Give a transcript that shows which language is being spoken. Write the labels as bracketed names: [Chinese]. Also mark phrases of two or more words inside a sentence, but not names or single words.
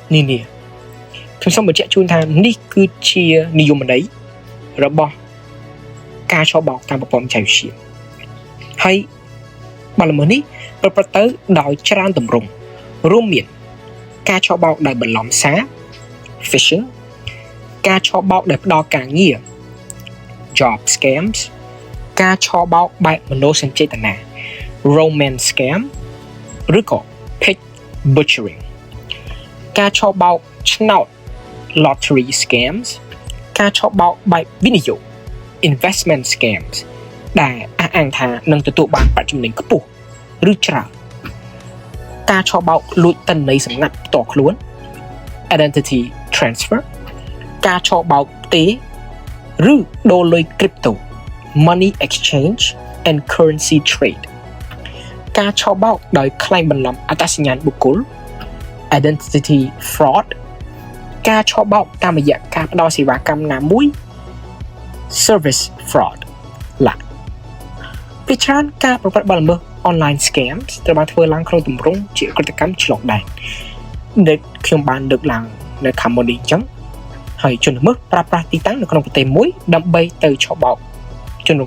[Khmer] នានាខ្ញុំសូមបញ្ជាក់ជូនថានេះគឺជានិយមន័យរបស់ការឆបោកតាមប្រព័ន្ធបច្ចេកវិទ្យាហើយបទល្មើសនេះប្រព្រឹត្តទៅដោយច្រើនទម្រង់រួមមានការឆបោកដោយបន្លំសារ phishing ការឆបោកដោយផ្ដល់ការងារ [English] job scams [Khmer] ការឆបោកបែបមនោសញ្ចេតនា [English] romance scam [Khmer] ឬក៏ pig butchering ការឆបោកឆ្នោត [English] lottery scams [Khmer] ការឆបោកបែបវិនិយោគ [English] investment scams [Khmer] ដែលអះអាងថានឹងទទួល បានប្រាក់ចំណេញខ្ពស់ឬច្រើនការឆបោកលួចទិន្នន័យសម្ងាត់ផ្ទាល់ខ្លួន [English] identity transfer [Khmer] ការឆបោកផ្ទេរឬដូរលុយ [English] crypto money exchange and currency trade [Khmer] ការឆបោកដោយក្លែងបន្លំអត្តសញ្ញាណបុគ្គល [English] identity fraud [Khmer] ការឆបោកតាមរយៈការផ្ដល់សេវាកម្មណាមួយ [English] service fraud [Khmer] ពីច្រើនការប្រព្រឹត្តបទល្មើស [English] online scams [Khmer] ត្រូវបានធ្វើឡើងក្នុងទម្រង់ជាកೃតកម្មឆ្លងដែនដែលខ្ញុំបានលើកឡើងនៅខាងមុននេះអញ្ចឹងហើយជនល្មើសប្រើប្រាស់ទីតាំងនៅក្នុងប្រទេសមួយដើម្បីទៅឆបោកជនរង